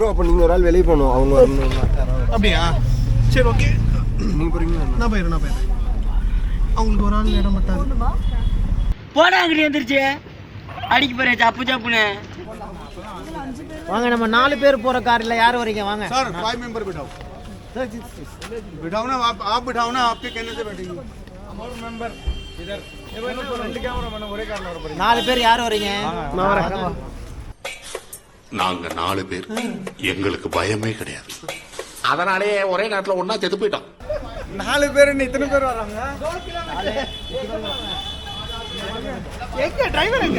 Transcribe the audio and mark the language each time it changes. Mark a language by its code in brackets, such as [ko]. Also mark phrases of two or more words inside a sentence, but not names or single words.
[ta] அப்போ நீங்கள் ஒரு ஆள் வெளியே போகணும், அவங்க வரணும். அப்படியா? சரி, ஓகே. நீங்கள் போகிறீங்களா? நான் போயிடுறேன். அவங்களுக்கு ஒரு ஆள் இடம் மாட்டாங்க. போடா அங்கிட்டு வந்துருச்சு அடிக்க போறேன் சப்பு சப்புன்னு. வாங்க, நம்ம 4 பேர் போற கார்ல யார் வரீங்க? வாங்க [hi] सर 5 मेंबर बिठाओ. बिठाओ ना आप बिठाओ ना, आपके कहने से बैठेंगे. [ta] 4 பேர் யார் வரீங்க? நான் வரேன். நாங்க 4 பேர், எங்களுக்கு பயமே கிடையாது. அதனாலே ஒரே நேரத்தில் ஒண்ணா செத்து போயிட்டோம். 4 பேர் இத்தனை பேர் வராங்க? எங்க டிரைவர் எங்க?